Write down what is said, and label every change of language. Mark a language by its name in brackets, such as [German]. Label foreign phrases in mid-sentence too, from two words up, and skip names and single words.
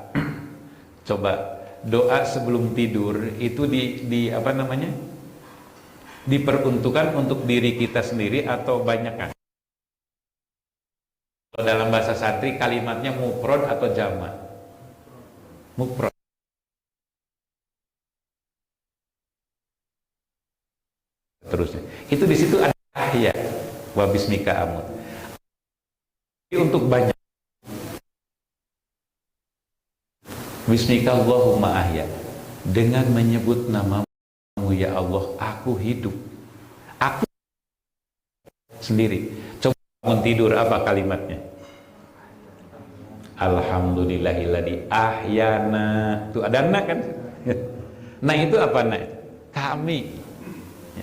[Indonesian] Coba doa sebelum tidur itu diperuntukkan untuk diri kita sendiri atau banyak kan? Kalau dalam bahasa santri kalimatnya mufrad atau jamak? Mufrad. Terusnya. Itu di situ ada [Arabic] أحيا وباسمك أموت. [Indonesian] Untuk banyak. [Arabic] باسمك اللهم أحيا. [Indonesian] Dengan menyebut namamu ya Allah, aku hidup. Aku sendiri. Coba bangun tidur, apa kalimatnya? [Arabic] الحمد لله الذي أحيانا. [Indonesian] Tuh ada na kan? Nah itu apa na? Kami. Ya.